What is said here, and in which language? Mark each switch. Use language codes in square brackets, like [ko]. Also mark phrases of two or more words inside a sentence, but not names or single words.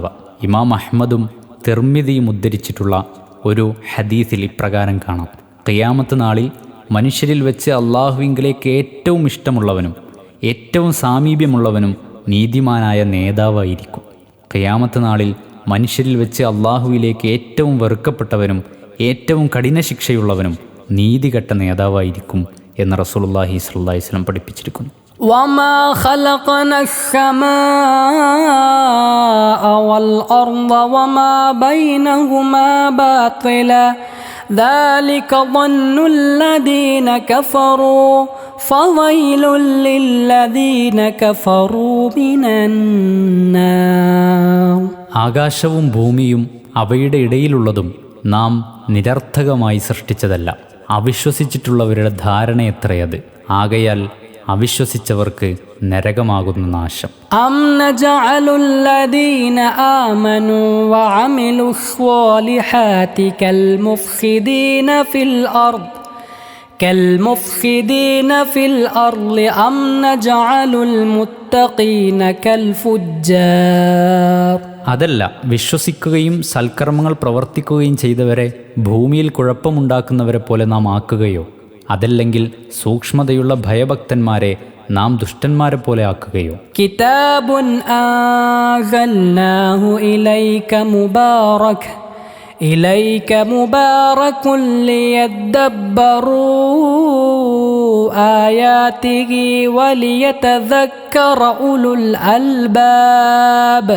[ml] ഇമാം അഹ്മദും തിർമിദിയും ഉദ്ധരിച്ചിട്ടുള്ള ഒരു ഹദീസിൽ ഇപ്രകാരം കാണാം: ഖിയാമത്ത് നാളിൽ മനുഷ്യരിൽ വെച്ച് അള്ളാഹുവിങ്കലേക്ക് ഏറ്റവും ഇഷ്ടമുള്ളവനും ഏറ്റവും സാമീപ്യമുള്ളവനും നീതിമാനായ നേതാവായിരിക്കും. ഖിയാമത്ത് നാളിൽ മനുഷ്യരിൽ വെച്ച് അള്ളാഹുവിലേക്ക് ഏറ്റവും വെറുക്കപ്പെട്ടവനും ഏറ്റവും കഠിന ശിക്ഷയുള്ളവനും നീതികെട്ട നേതാവായിരിക്കും എന്ന് [ar] رسول الله صلى الله عليه وسلم [ml] പഠിപ്പിച്ചിരിക്കുന്നു. [ar] وما خلقنا السماء والأرض وما بينهما باطلا ذلك ظن الذين كفروا فويل للذين كفروا من النار. [ml] ആകാശവും ഭൂമിയും അവയുടെ ഇടയിലുള്ളതും നാം നിരർത്ഥകമായി സൃഷ്ടിച്ചതല്ല. അവിശ്വസിച്ചിട്ടുള്ളവരുടെ ധാരണ എത്രയത്. ആകയാൽ അവിശ്വസിച്ചവർക്ക് നരകമാകുന്ന നാശം. [ar] أم نجعل الذين آمنوا وعملوا الصالحات كالمفسدين في الأرض أم نجعل المتقين كالفجار. [ml] അതല്ല, വിശ്വസിക്കുകയും സൽക്കർമ്മങ്ങൾ പ്രവർത്തിക്കുകയും ചെയ്തവരെ ഭൂമിയിൽ കുഴപ്പമുണ്ടാക്കുന്നവരെ പോലെ നാം ആക്കുകയോ അതല്ലെങ്കിൽ സൂക്ഷ്മതയുള്ള ഭയഭക്തന്മാരെ നാം ദുഷ്ടന്മാരെ പോലെ ആക്കുകയോ. [ar] كتاب أنزلناه إليك مبارك ليدبروا آياته وليتذكر أولو الألباب.